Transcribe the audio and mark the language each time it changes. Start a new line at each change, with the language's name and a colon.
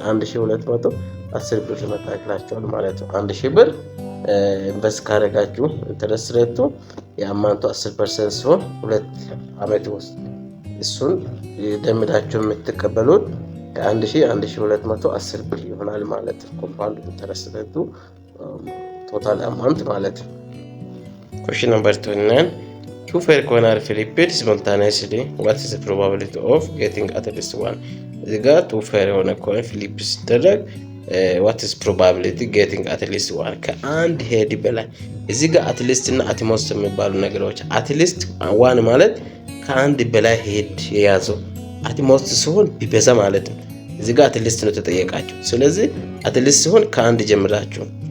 Amharic: 1210 ብር ይመጣላችኋል ማለት ነው። 1000 ብር ኢንቨስት ካደረጋችሁ ኢንተረስት ሬቱ የአማውንቱ 10% ሲሆን 2 አመት ውስጥ እሱን ደምዳችሁ የምትቀበሉት ከ1210 ብር ይሆናል ማለት ነው። ኮምፓውንድ ኢንተረስት ሬቱ ቶታል አማውንት ማለት ነው።
English: Question number 29. Two fair corner flipped simultaneously. What is the probability of getting at least one?
Amharic: እዚህ ጋር two fair የሆነ ኮይን ፍሊፕ ሲደረግ
English: what is probability getting at least one?
Amharic: ከአንድ ሄድ በላይ እዚህ ጋር at least እና at most የሚባሉ ነገሮች
English: at least one
Amharic: ማለት ከአንድ በላይ ሄድ የያዘው at most ሲሆን ቢበዛ ማለት ነው። እዚህ ጋር at least ነው ተጠየቃችሁ። ስለዚህ at least ሲሆን ከአንድ ጀምራችሁ